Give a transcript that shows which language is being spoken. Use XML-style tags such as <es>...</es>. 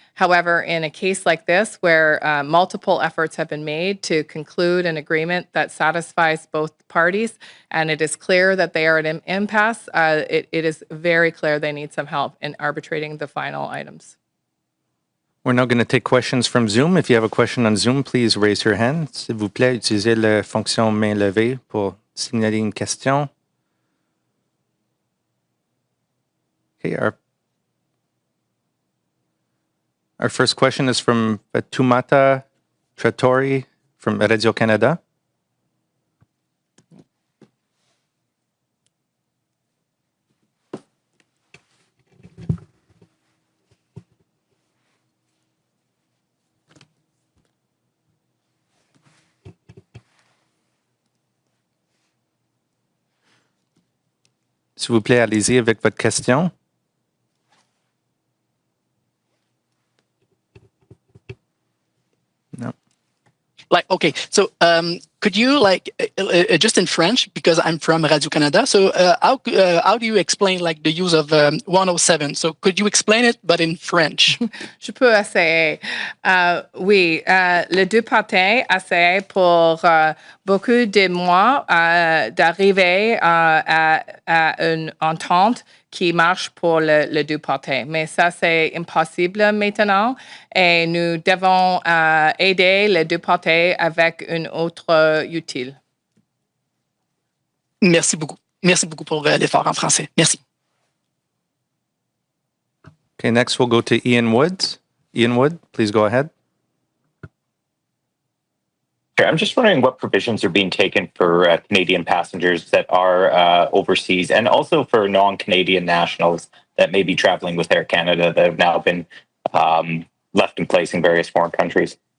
<en>However, in a case like this, where multiple efforts have been made to conclude an agreement that satisfies both parties, and it is clear that they are at an impasse, it is very clear they need some help in arbitrating the final items. We're now going to take questions from Zoom. If you have a question on Zoom, please raise your hand.</en> <fr>S'il vous plaît, utilisez la fonction main levée pour signaler une question.</fr> <en>Okay, our first question is from Tumata Trattori from Radio-Canada.</en> <fr>S'il vous plaît, allez-y avec votre question.</fr> <en>No. Okay, so could you just in French, because I'm from Radio Canada, so how do you explain like the use of 107? So could you explain it, but in French?</en> <fr>Je peux essayer. Oui, le deux parties essaient pour beaucoup de mois d'arriver à une entente qui marche pour les deux parties. Mais ça, c'est impossible maintenant et nous devons aider les deux parties avec une autre utile. Merci beaucoup. Merci beaucoup pour l'effort en français. Merci.</fr> <en>Okay, next we'll go to Ian Woods. Ian Wood, please go ahead. Sure. I'm just wondering what provisions are being taken for Canadian passengers that are overseas, and also for non-Canadian nationals that may be traveling with Air Canada that have now been left in place in various foreign countries.</en>